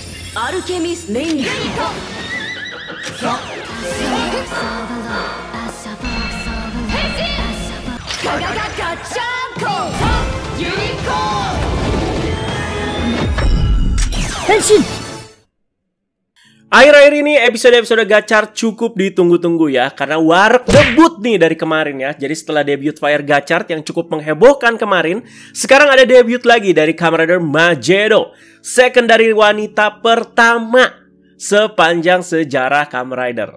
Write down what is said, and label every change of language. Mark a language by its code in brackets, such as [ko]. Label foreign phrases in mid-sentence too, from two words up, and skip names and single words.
[id] アルケミスネイニガガガガチャンコユニコ変身. Akhir-akhir ini episode-episode Gachar cukup ditunggu-tunggu ya, karena Wareg debut nih dari kemarin ya. Jadi setelah debut Fire Gachar yang cukup menghebohkan kemarin, sekarang ada debut lagi dari Kamen Rider Magedo, secondary wanita pertama sepanjang sejarah Kamen Rider.